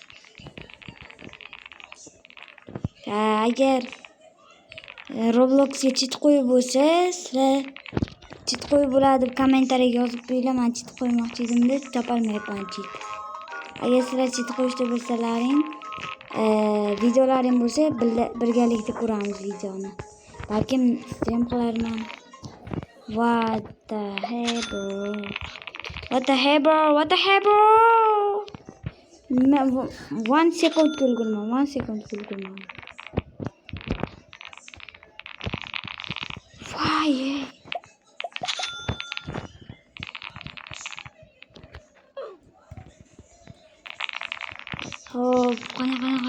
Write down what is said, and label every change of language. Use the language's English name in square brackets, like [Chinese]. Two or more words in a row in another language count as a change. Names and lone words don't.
[Uzbek] Agar Robloxga chit qo'yib bo'lsa, sizlar chit qo'yib bo'ladi deb kommentariyaga yozib qo'yinglar. Men chit qo'ymoqchi edim-da, topolmayapman chit. Agar sizlar chit qo'yishni bilsalaring, videolaring bo'lsa, birgalikda ko'ramiz videoni. Balkim stream qilarman. [English] What the hell, bro? [Uzbek] 1 sekund kulgurman. Voy. Hop, qani.